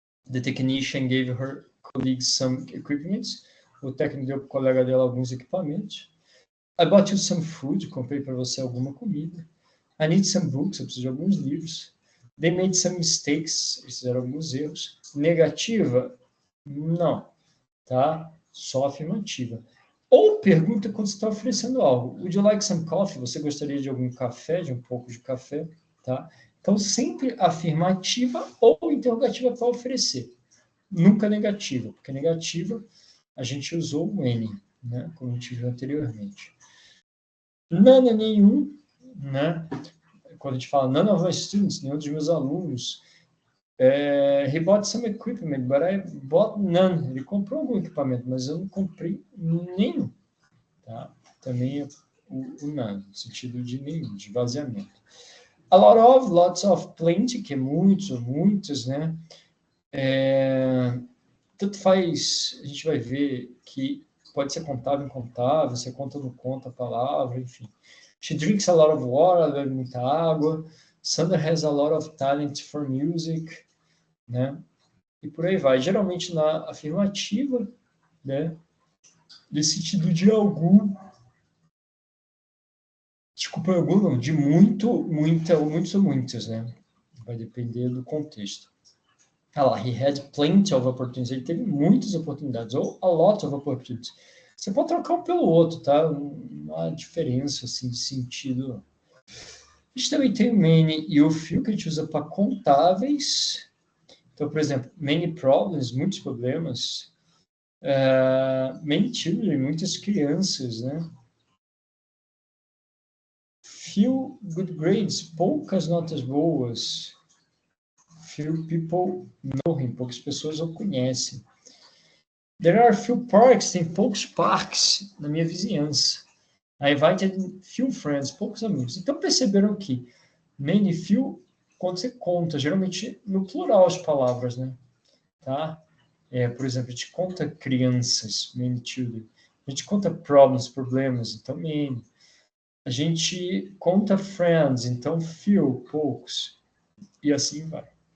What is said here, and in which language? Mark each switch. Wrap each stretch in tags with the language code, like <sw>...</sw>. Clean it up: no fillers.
<en>The technician gave her colleague some equipment.</en> <pt>O técnico deu para o colega dela alguns equipamentos.</pt> <en>I bought you some food.</en> <pt>Comprei para você alguma comida.</pt> <en>I need some books.</en> <pt>Eu preciso de alguns livros.</pt> <en>They made some mistakes.</en> <pt>Eles fizeram alguns erros. Negativa? Não. Tá? Só afirmativa. Ou pergunta quando você está oferecendo algo.</pt> <en>Would you like some coffee?</en> <pt>Você gostaria de algum café, de um pouco de café? Tá? Então, sempre afirmativa ou interrogativa para oferecer. Nunca negativa, porque negativa a gente usou o N, né? Como a gente viu anteriormente. None é nenhum, né? Quando a gente fala</pt> <en>none of my students,</en> <pt>nenhum dos meus alunos.</pt> <en>He bought some equipment, but I bought none.</en> <pt>Ele comprou algum equipamento, mas eu não comprei nenhum. Tá? Também é o none, no sentido de nenhum, de vaziamento. A lot of, lots of, plenty, que é muitos ou muitas, né? Tanto faz, a gente vai ver que pode ser contável, incontável, você conta ou não conta a palavra, enfim.</pt> <en>She drinks a lot of water,</en> <pt>bebe muita água.</pt> <en>Sandra has a lot of talent for music, né?</en> <pt>E por aí vai. Geralmente na afirmativa, né? Nesse sentido de algum, desculpa, algum não, de muito, muita, ou muitos ou muitas, né? Vai depender do contexto.</pt> <en>Lá, he had plenty of opportunities.</en> <pt>Ele teve muitas oportunidades, ou</pt> <en>a lot of opportunities.</en> <pt>Você pode trocar um pelo outro, tá? Não há diferença, assim, de sentido. A gente também tem o many e o few, que a gente usa para contáveis. Então, por exemplo,</pt> <en>many problems,</en> <pt>muitos problemas.</pt> <en>Many children,</en> <pt>muitas crianças, né?</pt> <en>Few good grades,</en> <pt>poucas notas boas.</pt> <en>Few people know him,</en> <pt>poucas pessoas o conhecem.</pt> <en>There are few parks,</en> <pt>tem poucos parques na minha vizinhança.</pt> <en>I invited few friends,</en> <pt>poucos amigos. Então perceberam que many, few, quando você conta, geralmente no plural as palavras, né? Tá? Por exemplo, a gente conta crianças, many children. A gente conta problemas, então many. A gente conta friends, então few, poucos. E assim vai.</pt>